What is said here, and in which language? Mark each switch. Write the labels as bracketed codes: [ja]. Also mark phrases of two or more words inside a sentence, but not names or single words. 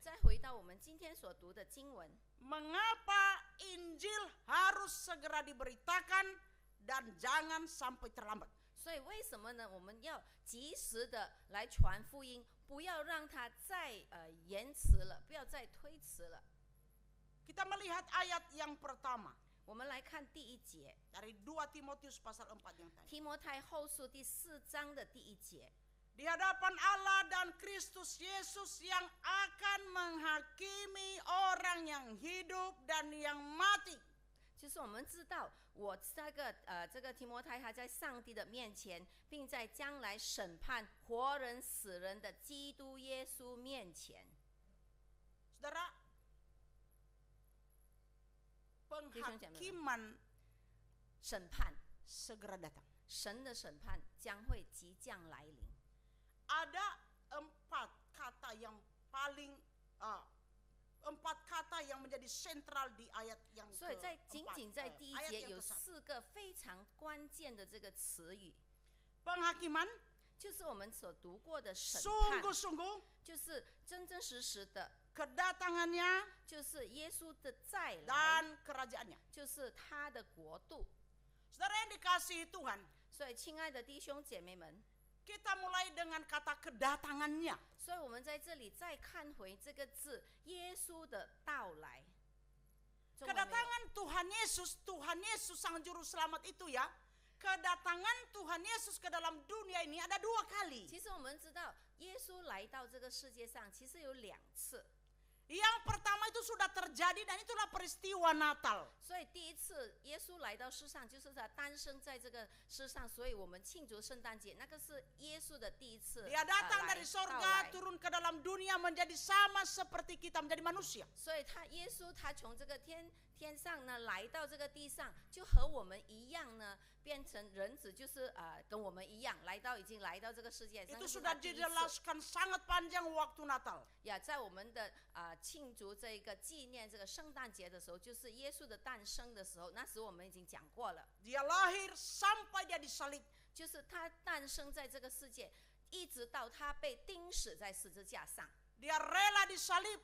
[zh] 再回到我们今天所读的经文， [id] Mengapa Injil harus segera diberitakan dan jangan sampai terlambat? [zh] 所以为什么呢？我们要及时的来传福音，不要让它再延迟了，不要再推迟了。 [id] Kita melihat ayat yang pertama [zh] 我们来看第一节， [id] dari 2 Timotius pasal 4 yang tadi. [zh] 提摩太后书第4章的第1节。 [id] Di hadapan Allah dan Kristus Yesus yang akan menghakimi orang yang hidup dan yang mati. [zh] 就是我们知道，我这个提摩太他在上帝的面前，并在将来审判活人死人的基督耶稣面前。 [id] Saudara, penghakiman [zh] 审判 [id] segera datang. [zh] 神的审判将会即将来临。 [id] Ada 4 kata yang paling 4 kata yang menjadi sentral di ayat yang [zh] 所以在 [id] keempat, [zh] 仅仅在第1 [id] ayat [zh] 节 [id] yang [zh] 有 [id] ke-1. [zh] 4个非常关键的这个词语， [id] Penghakiman, [zh] 就是我们所读过的审判， [id] sungguh-sungguh, [zh] 就是真真实实的， [id] kedatangannya [zh] 就是耶稣的再来， [id] dan kerajaannya. [zh] 就是他的国度。 [id] Saudara yang dikasihi Tuhan, [zh] 所以，亲爱的弟兄姐妹们， [id] kita mulai dengan kata kedatangannya. [zh] 所以我们在这里再看回这个字“耶稣的到来”。中文没有 [id] Kedatangan Tuhan Yesus sang juru selamat itu ya. Kedatangan Tuhan Yesus ke dalam dunia ini ada 2 kali. [zh] 其实我们知道，耶稣来到这个世界上，其实有2次。 [id] Yang pertama itu sudah terjadi dan itulah peristiwa Natal. [zh] 所以第1次耶稣来到世上，就是他诞生在这个世上，所以我们庆祝圣诞节，那个是耶稣的第1次 [id] Dia datang [zh] 来 [id] dari [zh] 到 [id] sorga [zh] 来。 [id] turun ke dalam dunia menjadi sama seperti kita menjadi manusia. [zh] 所以耶稣他从这个天上呢来到这个地上，就和我们一样呢，变成人子，就是跟我们一样已经来到这个世界。 [id] Itu sudah dijelaskan sangat panjang waktu Natal. [zh] 呀，在我们的庆祝这个纪念这个圣诞节的时候，就是耶稣的诞生的时候，那时我们已经讲过了， [id] Dia lahir sampai dia disalib. [zh] 就是他诞生在这个世界，一直到他被钉死在十字架上。 [id] Dia rela disalib.